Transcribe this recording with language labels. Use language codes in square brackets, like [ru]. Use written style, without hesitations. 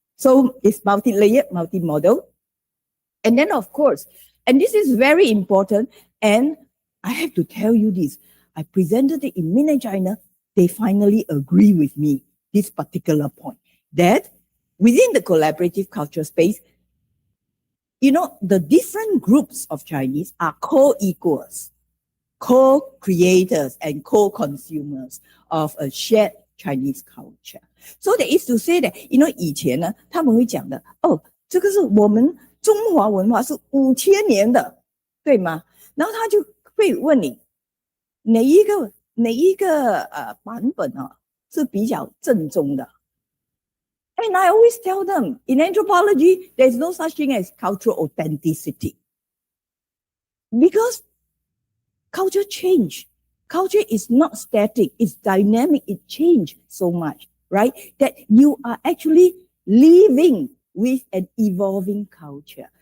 [en] So it's multi-layered, multi-modal. And then, of course, and this is very important, and I have to tell you this, I presented it in Mainland China, they finally agree with me, this particular point, that within the collaborative culture space, you know, the different groups of Chinese are co-equals, co-creators and co-consumers of a shared Chinese culture. So that is to say that, you know, [zh] 以前呢，他们会讲的，哦，这个是我们中华文化是5000年的，对吗？然后他就会问你，哪一个版本是比较正宗的？ [en] And I always tell them, in anthropology, there's no such thing as cultural authenticity. Because culture change. Culture is not static, it's dynamic, it changes so much, right? That you are actually living with an evolving culture.